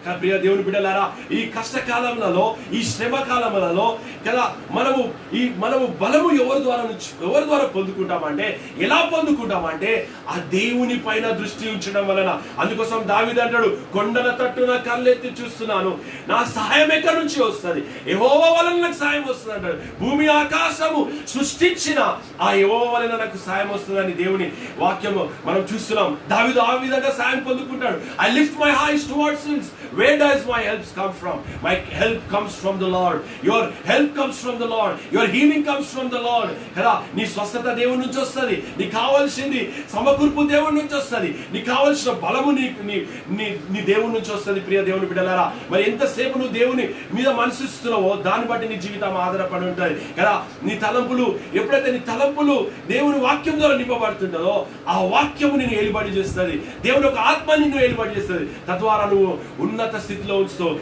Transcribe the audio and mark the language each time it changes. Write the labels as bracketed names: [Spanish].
[Telugu] ప్రియ దేవుని బిడ్డలారా, ఈ కష్టకాలంలో, ఈ శ్రమ కాలములలో కదా మనము బలము ఎవరి ద్వారా పొందుకుంటామంటే, ఎలా పొందుకుంటామంటే ఆ దేవుని పైన దృష్టి ఉంచడం వలన. అందుకోసం దావీదు అంటాడు, కొండల తట్టున కళ్ళెత్తి చూస్తున్నాను, నా సహాయం ఎక్కడి నుంచి వస్తుంది? యెహోవా వలన నాకు సహాయం వస్తుంది అంటాడు. భూమి ఆకాశము సృష్టించిన ఆ యెహోవా వలన నాకు సహాయం వస్తుందని దేవుని వాక్యము మనం చూస్తున్నాం. దావీదు ఆ విధంగా సహాయం పొందుకుంటాడు. [English] I lift my eyes towards hills. Where does my help come from? My help comes from the Lord. Your help comes from the Lord. Your healing comes from the Lord. [Telugu] కదా, నీ స్వస్థత దేవుని నుంచి వస్తుంది, నీకు కావాల్సింది సమకూర్పు దేవుని నుంచి వస్తుంది, నీకు కావాల్సిన బలము నీ దేవుని నుంచి వస్తుంది. ప్రియ దేవుని బిడ్డలారా, మరి ఎంతసేపు నువ్వు దేవుని మీద మనసిస్తున్నావో దాన్ని బట్టి నీ జీవితం ఆధారపడి ఉంటుంది కదా. ఎప్పుడైతే నీ తలంపులు దేవుని వాక్యం ద్వారా నింపబడుతుంటుందో ఆ వాక్యము నిన్ను ఏలుబడి చేస్తుంది. దేవుని ఒక ఆత్మ నిన్ను ఏలుబడి చేస్తుంది. తద్వారా నువ్వు ఉన్న ఉన్నత స్థితిలో ఉంచుతూ.